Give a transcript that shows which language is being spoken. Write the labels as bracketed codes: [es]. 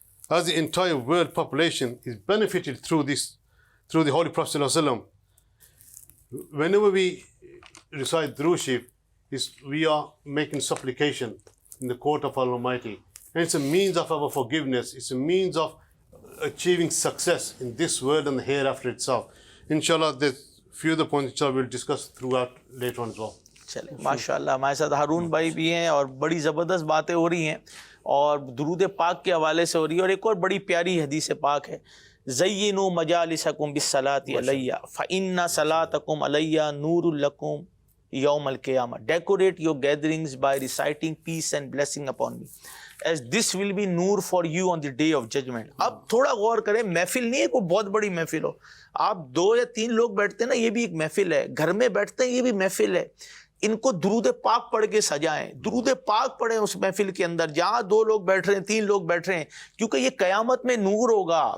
[en] As the entire world population is benefited through the Holy Prophet Sallallahu Alaihi Wasallam, whenever we recite Durood Sharif, we are making supplication in the court of Allah Almighty. And it's a means of our forgiveness. It's a means of achieving success in this world and the hereafter itself. Inshallah, there's few other points inshallah we'll discuss throughout later on as well. [ur] چلیں ماشاءاللہ ہمارے ساتھ ہارون بھائی بھی ہیں اور بڑی زبردست باتیں ہو رہی ہیں اور درود پاک کے حوالے سے ہو رہی ہے. اور ایک اور بڑی پیاری حدیث پاک ہے, [ar] زینوا مجالسکم بالصلاۃ علیہ فإن صلاتکم علیہ نور لکم یوم القیامہ. [en] Decorate your gatherings by reciting peace and blessing upon me, as this will be نور for you on the day of judgment. [ur] اب تھوڑا غور کریں, محفل نہیں ہے کوئی بہت بڑی محفل ہو, آپ 2 یا 3 لوگ بیٹھتے ہیں نا, یہ بھی ایک محفل ہے. گھر میں بیٹھتے ہیں, یہ بھی محفل ہے. ان کو درود پاک پڑھ کے سجائیں, درود پاک پڑھیں اس محفل کے اندر جہاں 2 لوگ بیٹھ رہے ہیں, 3 لوگ بیٹھ رہے ہیں, کیونکہ یہ قیامت میں نور ہوگا.